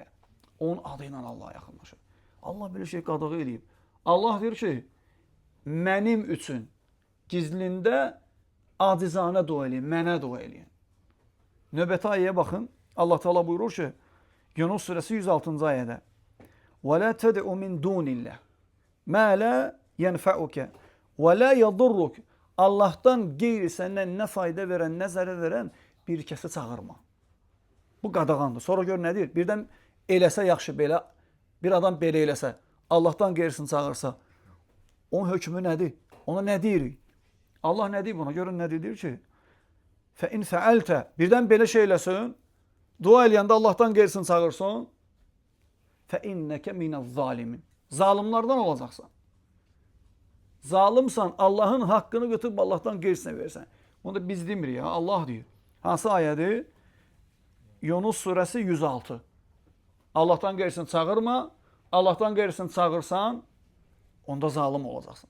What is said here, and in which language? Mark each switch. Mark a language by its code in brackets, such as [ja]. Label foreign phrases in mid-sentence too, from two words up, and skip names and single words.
[az] Onun adı ilə Allah'a yaxınlaşır. Allah belə şey qadağı eləyib. Allah deyir ki, mənim üçün gizlində acizanə dua eləyin, mənə dua eləyin. Növbəti ayəyə baxın. Allah Teala buyurur ki, Yunus surəsi 106-cı ayədə [ar] وَلَا تَدْعُ مِنْ دُونِ اللّٰهِ مَا لَا يَنْفَعُكَ وَلَا يَضُرُّكَ [az] Allahdan qeyri səndən nə fayda verən, nə zərər verən bir kəsi çağırma. Bu qadağandır. Sonra gör nə deyir? Birdən eləsə yaxşı belə, bir adam belə eləsə, Allahdan qeyrisini çağırsa, onun hökmü nədir? Ona nə deyirik? Allah nə deyir buna? Görün nə deyir ki, [ar] فَاِنْ فَعَلْتَ [az] Birdən belə şey eləsin, dua eləyəndə Allahdan qeyrisini çağırsın, [ar] فَاِنَّكَ مِنَ الظَّالِمِينَ [az] Zalimlardan olacaqsan. Zalimsan, Allahın haqqını götürüb Allahdan qeyrisinə versən. Bunu da biz demirik ya, Allah deyir. Hansı ayədir? Yunus surəsi 106. Allahdan qeyrisini çağırma, Allahdan qeyrisini çağırsan, onda zalim olacaqsan.